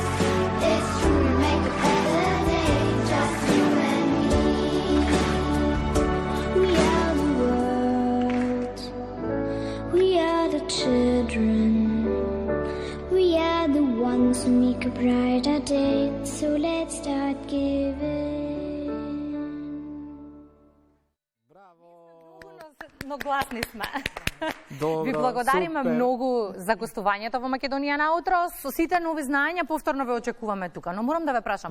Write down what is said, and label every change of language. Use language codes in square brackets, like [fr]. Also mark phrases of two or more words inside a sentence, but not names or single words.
[en] It's true, we make a better day, just you and me. We are the world, we are the children, we are the ones who make a brighter day, so let's start giving. [mk] Но гласни сме. Добро, Ви благодариме супер. многу за гостувањето во Македонија наутро. Со сите нови знаења повторно ве очекуваме тука. Но морам да ве прашам,